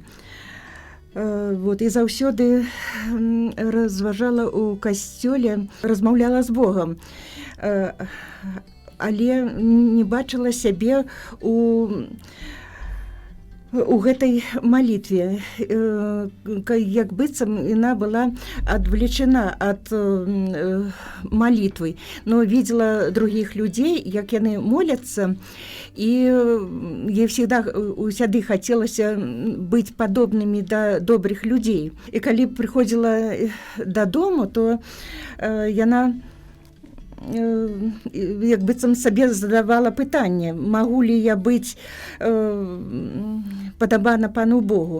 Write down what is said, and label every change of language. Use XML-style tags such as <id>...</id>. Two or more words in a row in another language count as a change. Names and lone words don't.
<be>І заўсёды разважала ў касцёле, размаўляла з Богам, але не бачыла сябе у гэтай малітве, як быццам яна была адвлечана ад малітвы,</be> <ru>но видела других</ru> <be>людзей, як яны моляцца, і ей усяды хацелася быць падобнымі да добрых людзей. І калі прыходзіла дадому, то яна як быццам сабе задавала пытанне, магу ли я быць падабана пану Богу.</be>